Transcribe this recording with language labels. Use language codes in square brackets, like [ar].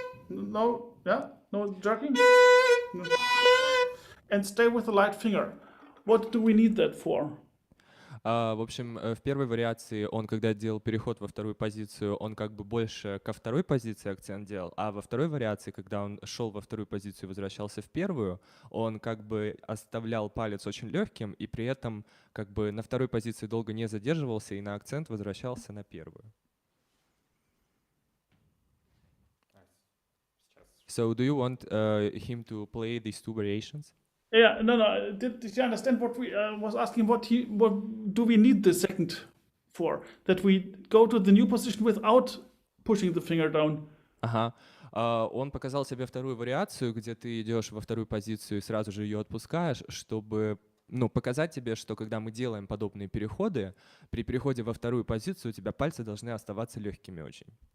[en] No jerking, no. And stay with the light finger. What do we need that for? [ru] В общем, в первой вариации он, когда делал переход во вторую позицию, он как бы больше ко второй позиции акцент делал, а во второй вариации, когда он шел во вторую позицию и возвращался в первую, он как бы оставлял палец очень легким и при этом как бы на второй позиции долго не задерживался и на акцент возвращался на первую. Сейчас. [en] So do you want him to play these two variations? Yeah, no. Did you understand what we was asking? What do we need the second for? That we go to the new position without pushing the finger down. [ru] Ага. Он показал себе вторую вариацию, где ты идешь во вторую позицию и сразу же ее отпускаешь, чтобы показать тебе, что когда мы делаем подобные переходы, при переходе во вторую позицию у тебя пальцы должны оставаться легкими очень.